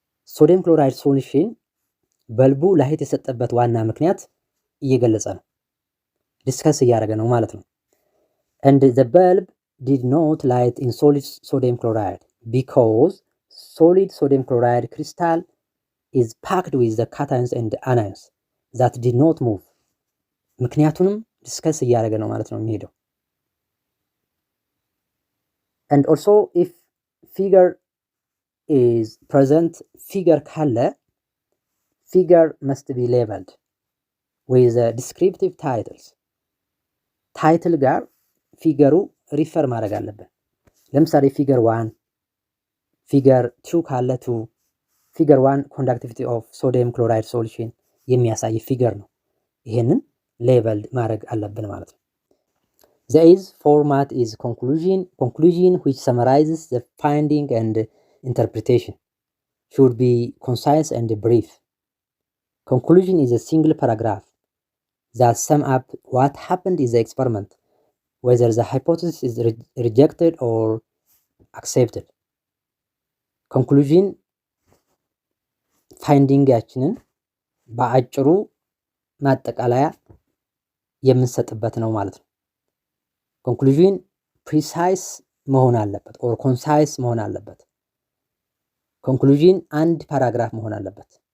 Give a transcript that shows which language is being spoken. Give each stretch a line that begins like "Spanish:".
English: ሶዲየም ክሎራይድ ሶሉሽን በልቡ ላይት የሰጠበት ዋና ምክንያት እየገለጸ ነው፣ ዲስከስ እያደረገ ነው ማለት ነው። and the bulb did not light in solid sodium chloride because solid sodium chloride crystal is packed with the cations and anions that did not move. ምክንያቱንም ዲስከስ እያደረገ ነው ማለት ነው የሚሄደው። and also if figure is present, figure ካለ figure must be labeled with descriptive titles.
Amharic: ታይትል ጋር ፊገሩ ሪፈር ማድረግ አለብን። ለምሳሌ ፊገር 1 ፊገር 2 ካለ 2 ፊገር 1 ኮንዳክቲቪቲ ኦፍ ሶዲየም ክሎራይድ ሶሉሽን የሚያሳይ ፊገር ነው። ይሄንን ሌበልድ ማድረግ አለብን ማለት ነው። The is format is conclusion which summarizes the finding and interpretation.
English: Should be concise and brief. Conclusion is a single paragraph that sum up what happened in the experiment, whether the hypothesis is rejected or accepted.
Amharic: Conclusion finding ያችንን በአጭሩ ማጠቃለያ የምንሰጥበት ነው ማለት ነው። ኮንክሉዥን ፕሪሳይስ መሆን አለበት ኦር ኮንሳይስ መሆን አለበት። ኮንክሉዥን አንድ ፓራግራፍ መሆን አለበት።